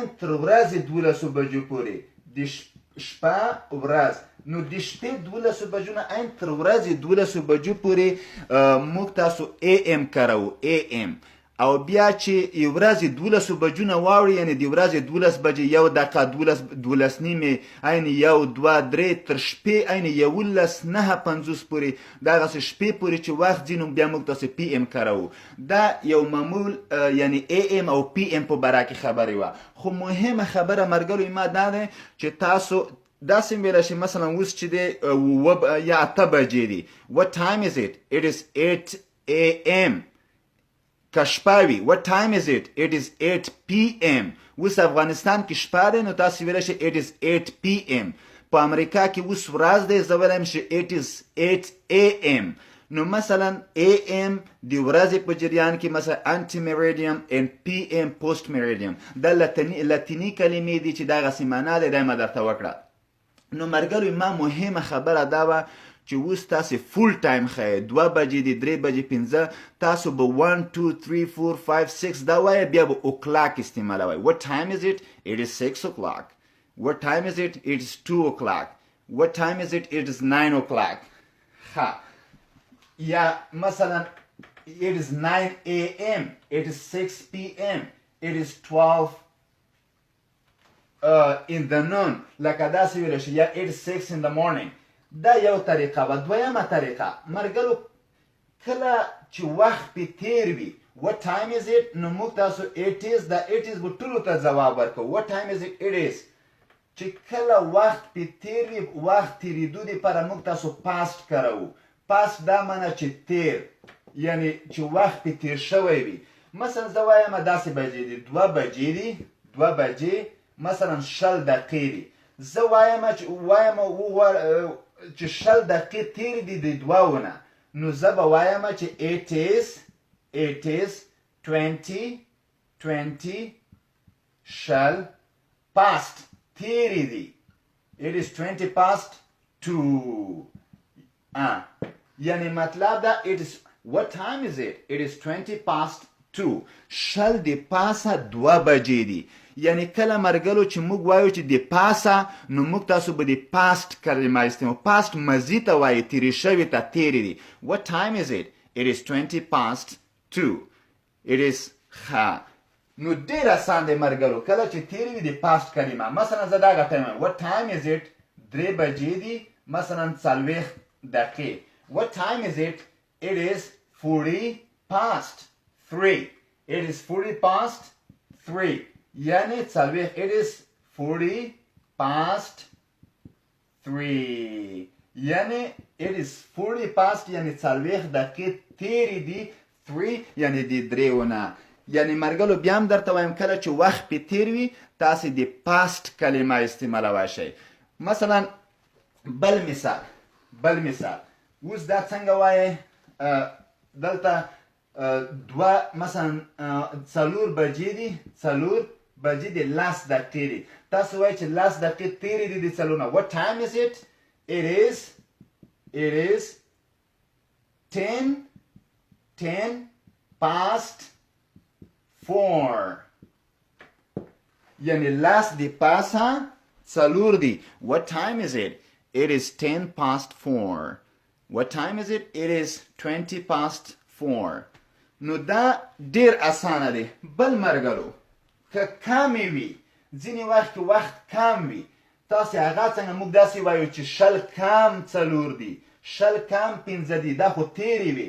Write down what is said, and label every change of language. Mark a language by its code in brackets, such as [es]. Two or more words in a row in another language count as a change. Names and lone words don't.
[ps] تر ورځې 12 بجو پورې د شپه ورځ نو د شپې 12 بجو نه عین تر ورځې 12 بجو پورې موږ تاسو am کاروو am او بیا چې یو ورځ 12 بجو نه واوړي یعنی د ورځ 12 بجې 1 دقیقه 12 نیمې عین 1 2 3 تر شپې عین 11 9 50 پورې دغسې شپې پورې چې وخت ځي نو بیا موږ تاسې پی ام کاروو. دا یو معمول یعنی ای ام او پی ام په باره کې خبرې وه. خو مهمه خبره مرګلو ما دا ده چې تاسو داسې ویلی شي مثلا اوس چې دی یا 8 بجې دي. [en] what time is it? it is 8 am. [ps] که شپه وي [en] what time is it? it is 8 pm. [ps] اوس افغانستان کې شپه دی نو تاسو ویلی شي [en] it is 8 pm. [ps] په امریکا کې اوس ورځ دی زه ویلی شي [en] it is 8 am. [ps] نو مثلا am د ورځې په جریان کې مثلا [la] ante meridiem [ps] and pm [la] post meridiem [ps] دا لاتیني کلمې دي چې دغسې معنا دی دا مې درته وکړه. نو مرګلو ما مهمه خبره دا وه چې اوس تاسې [en] full time [ps] ښایې 2 بجې دي 3 بجې 15 تاسو به 1 2 3 4 5 6 دا وایه بیا به o'clock استعمالوئ. [en] what time is it? it is 6 o'clock. what time is it? it is 2 o'clock. what time is it? it is 9 o'clock. [ps] ها یا مثلا [en] it is 9 am. it is 6 pm. it is 12 in the noon. [ps] لکه داسې ویلی شي یا [en] it is 6 in the morning. [ps] دا یو طریقه وه. دویمه طریقه مرګلو کله چې وخت پې تیر وي [en] what time is it [ps] نو موږ تاسو [en] it is [ps] دا [en] it is [ps] به ټولو ته ځواب ورکوو. [en] what time is it? it is. [ps] چې کله وخت پې تیر وي وخت تیرېدو دپاره موږ تاسو past کاروو. past دا معنی چې تیر یعنی چې وخت پې تیر شوی وي. مثلا زه وایم داسې بجې دي 2 بجې دي 2 بجې مثلا 10 دقیقې دي. زه وایم چې 10 دقیقې تیرې دي د دوهونه نو زه به وایم چې [en] it is 20 10 past [ps] تیرې دي. [en] it is 20 past 2 [ps] یعنی مطلب دا [en] it is what time is it? it is 20 past 2 10 [ps] د پاسه 2 بجې دي. یعنی کله مرګلو چې موږ وایو چې د پاسه نو موږ تاسو به د پاست کلمه استعمالوو. پاست ماضي ته وایي تیرې شوي ته تیرې دي. [en] what time is it? it is 20 past 2 it is [ps] ښه نو ډېر اسان دی مرګلو کله چې تیرې وي د پاست کلمه. مثلا زه دغه ټایم [en] what time is it [ps] 3 بجې دي مثلا 40 دقیقې. [en] what time is it? it is 40 past 3 it is 40 past 3 یعنی 40 it is 40 past 3 یعنی it is 40 past [ps] یعنی 40 دقیقې تیرې دي 3 یعنی د درېونه. یعنی مرګلو بیا هم درته وایم کله چې وخت پې تیر وي تاسې د پاست کلمه استعمالولی شئ. مثلا بل مثال اوس دا څنګه وایې دلته 2 مثلا 4 بجې دي 4 بجې دي 10 دقیقې دي. تاسو وایئ چې 10 دقیقې تیرې دي د 4 نه. [en] what time is it? it is 10 past 4 [ps] یعنی 10 د پاسه 4 دي. [en] what time is it? it is 10 past 4 what time is it? it is 20 past 4 [ps] نو دا ډیر اسانه دی. بل مرګلو که کمې وي ځینې وخت کې وخت کم وي تاسې هغه څنګه موږ داسې وایو چې 10 کم 4 دي 10 کم 15 دي دا خو تیرې وي.